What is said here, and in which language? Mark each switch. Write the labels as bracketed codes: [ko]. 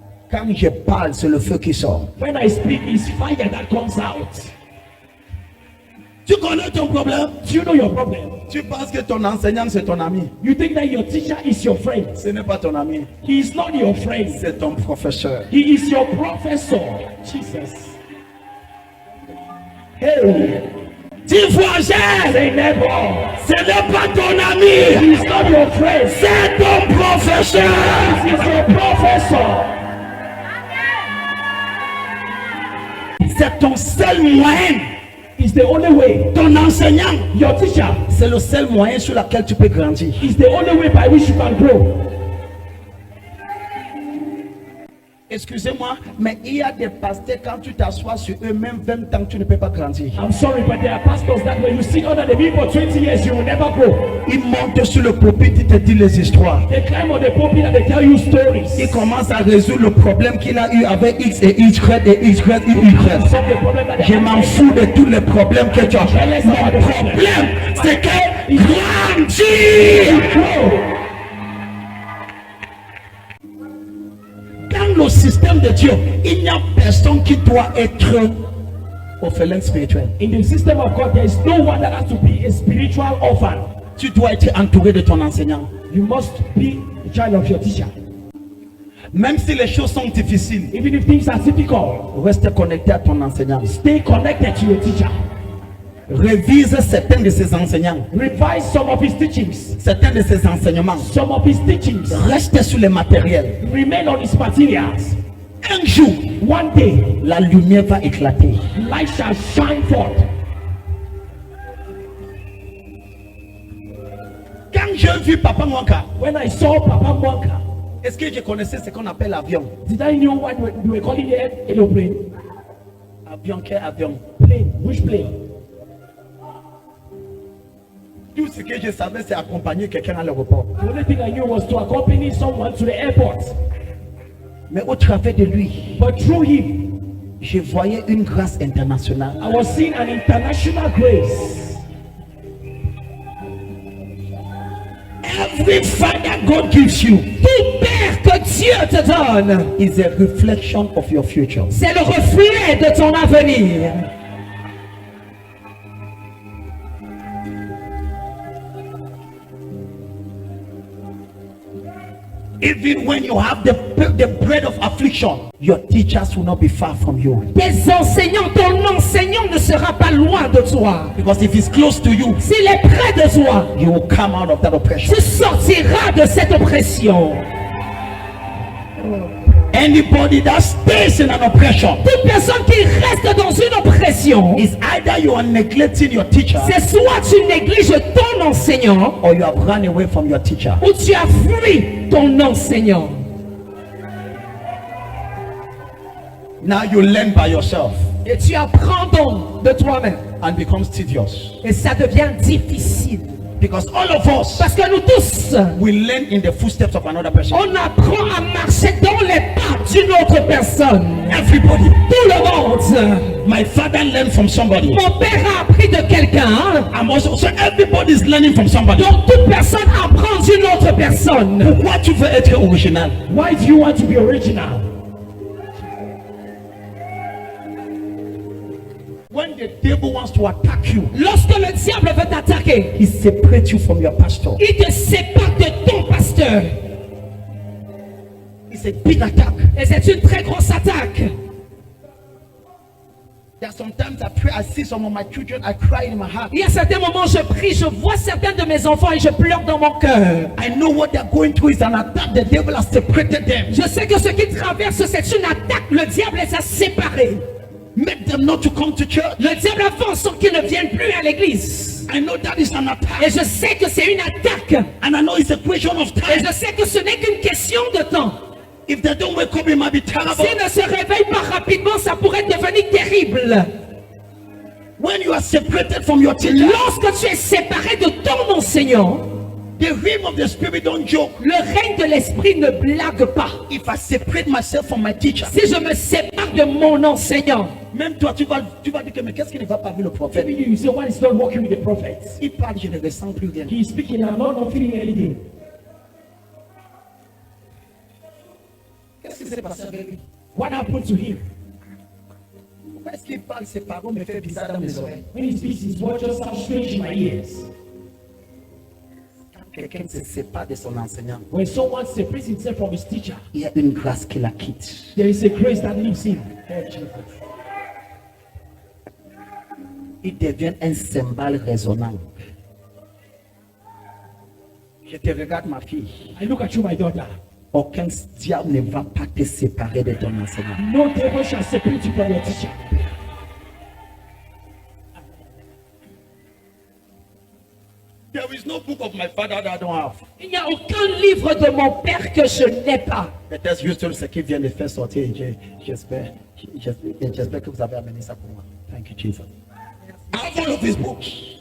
[fr] Quand je parle, c'est le feu qui sort. [en] When I speak, it's fire that comes out. [fr] Tu connais ton problème? [en] Do you know your problem? [fr] Tu penses que ton enseignant, c'est ton ami. [en] You think that your teacher is your friend. [fr] Ce n'est pas ton ami. [en] He is not your friend. [fr] C'est ton professeur. [en] He is your professor. Jesus. Hey, [fr] Dis voisin, [en] say neighbor. [fr] ce n'est pas ton ami. [en] He is not your friend. [fr] C'est ton professeur. [en] He is your professor. [fr] C'est ton seul moyen. [en] It's the only way. [fr] Ton enseignant, [en] Your teacher [fr] c'est le seul moyen sur lequel tu peux grandir. [en] is the only way by which you can grow. [fr] Excusez-moi, mais il y a des pasteurs, quand tu t'assois sur eux, même 20 ans, tu ne peux pas grandir. [en] I'm sorry, but there are pastors that when you sit under the people for 20 years, you will never grow. [fr] Ils montent sur le pulpit, ils te disent les histoires. [en] They climb on the pulpit and they tell you stories. [fr] Il commence à résoudre le problème qu'il a eu avec X et Y et Y et Y. [en] Solve the problem that they [fr] Je [en] have. [fr] m'en fous de tous les problèmes que tu as. Mon problème, c'est que grandir. [en] Grow. [fr] Dans le système de Dieu, il n'y a personne qui doit être orphelin spirituel. [en] In the system of God, there is no one that has to be a spiritual orphan. [fr] Tu dois être entouré de ton enseignant. [en] You must be a child of your teacher. [fr] Même si les choses sont difficiles, [en] Even if things are difficult, [fr] reste connecté à ton enseignant. [en] stay connected to your teacher. [fr] Révise certains de ses enseignants, [en] Revise some of his teachings, [fr] certains de ses enseignements. [en] some of his teachings. [fr] Reste sur les matériels. [en] Remain on his materials. [fr] Un jour, [en] One day, [fr] la lumière va éclater. [en] light shall shine forth. [fr] Quand j'ai vu Papa Mwanka, [en] When I saw Papa Mwanka, [fr] est-ce que je connaissais ce qu'on appelle l'avion? [en] did I know what we were calling it? Aeroplane. [fr] Avion, quel avion? [en] Plane. Which plane? [fr] Tout ce que je savais, c'est accompagner quelqu'un à l'aéroport. [en] The only thing I knew was to accompany someone to the airport. [fr] Mais au travers de lui, [en] But through him, [fr] je voyais une grâce internationale. [en] I was seeing an international grace. Every father God gives you [fr] Tout père que Dieu te donne, [en] is a reflection of your future. [fr] c'est le reflet de ton avenir. [en] Even when you have the bread of affliction, your teachers will not be far from you. [fr] Tes enseignants, ton enseignant ne sera pas loin de toi. [en] Because if he's close to you, [fr] S'il est près de toi, [en] you will come out of that oppression. [fr] tu sortiras de cette oppression. [en] Anybody that stays in an oppression, [fr] Toute personne qui reste dans une oppression, [en] is either you are neglecting your teacher [fr] c'est soit tu négliges ton enseignant [en] or you have run away from your teacher. [fr] ou tu as fui ton enseignant. [en] Now you learn by yourself [fr] Et tu apprends donc de toi-même. [en] and becomes tedious. [fr] Et ça devient difficile. [en] Because all of us [fr] Parce que nous tous, [en] will learn in the footsteps of another person. [fr] on apprend à marcher dans les pas d'une autre personne. [en] Everybody. [fr] Tout le monde. [en] My father learned from somebody. [fr] Mon père a appris de quelqu'un. [en] I'm also, so everybody is learning from somebody. [fr] Donc toute personne apprend d'une autre personne. Pourquoi tu veux être original? [en] Why do you want to be original? When the devil wants to attack you, [fr] Lorsque le diable veut t'attaquer, [en] he separates you from your pastor. [fr] il te sépare de ton pasteur. [en] It's a big attack. [fr] Et c'est une très grosse attaque. [en] There are sometimes I pray, I see some of my children, I cry in my heart. [fr] Il y a certains moments, je prie, je vois certains de mes enfants et je pleure dans mon cœur. [en] I know what they're going through is an attack. The devil has separated them. [fr] Je sais que ce qu'ils traversent, c'est une attaque. Le diable les a séparés. [en] Make them not to come to church. [fr] Le diable a fait en sorte qu'ils ne viennent plus à l'église. [en] I know that is an attack. [fr] Et je sais que c'est une attaque. [en] And I know it's a question of [fr] Et [en] time. [fr] je sais que ce n'est qu'une question de temps. [en] If they don't wake up, it might be terrible. [fr] S'ils ne se réveillent pas rapidement, ça pourrait devenir terrible. [en] When you are separated from your teacher, [fr] Lorsque tu es séparé de ton enseignant, [en] the realm of the spirit don't joke. [fr] le règne de l'esprit ne blague pas. [en] If I separate myself from my teacher, [fr] Si je me sépare de mon enseignant, même toi, tu vas dire que mais qu'est-ce qui ne va pas avec le prophète? [en] Maybe you say, why is not working with the prophets? [fr] Il parle, je ne ressens plus rien. [en] He's speaking, I'm not feeling anything. [fr] Qu'est-ce qui s'est passé avec lui? [en] What happened to him? [fr] Pourquoi est-ce qu'il parle? Ses paroles me fait bizarre dans mes oreilles. [en] When he speaks, his words just sound strange in my ears. [fr] Quand quelqu'un se sépare de son enseignant, [en] When someone separates himself from his teacher, [fr] il y a une grâce qui la quitte. [en] there is a grace that leaves him. Oh, Jesus. [fr] Il devient un cymbale résonnant. Je te regarde, ma fille. [en] I look at you, my daughter. [fr] Aucun diable ne va pas te séparer de ton enseignant. [en] No devil shall separate you from your teacher. There is no book of my father that I don't have. [fr] il n'y a aucun livre de mon père que je n'ai pas. Peut-être juste ce qui vient de faire sortir. J'espère que vous avez amené ça pour moi. [en] Thank you, Jesus. I have all of these books.